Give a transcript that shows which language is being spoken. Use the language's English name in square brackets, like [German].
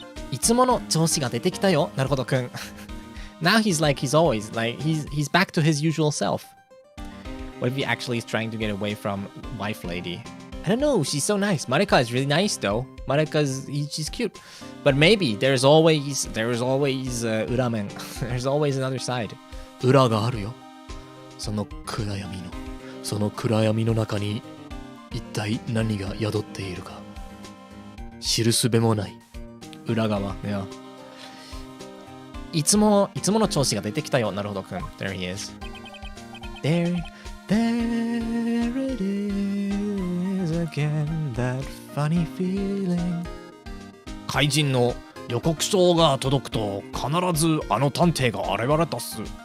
[Japanese] いつもの調子が出てきたよ、なるほどくん。 [English] Now he's always he's back to his usual self. What if he actually is trying to get away from wife lady? I don't know, she's so nice. Marika is really nice though. She's cute. But maybe there's always uramen. There's always another side. [Japanese] 裏があるよ。その暗闇の中に一体何が宿っているか知るすべもない。裏側。Yeah. いつもの調子が出てきたよ、なるほどくん。 [English] There he is. There it is again, that funny feeling. [Japanese] 怪人の予告書が届くと必ずあの探偵が現れたっす。